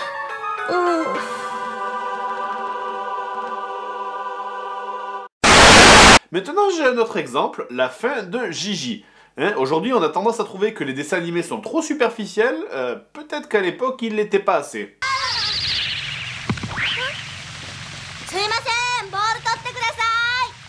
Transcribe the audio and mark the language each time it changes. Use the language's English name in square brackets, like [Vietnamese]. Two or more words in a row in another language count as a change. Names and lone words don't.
[French] Maintenant, j'ai un autre exemple, la fin de Gigi. Hein, aujourd'hui, on a tendance à trouver que les dessins animés sont trop superficiels, peut-être qu'à l'époque, ils l'étaient pas assez. [Japanese] すいません、ボール取ってください。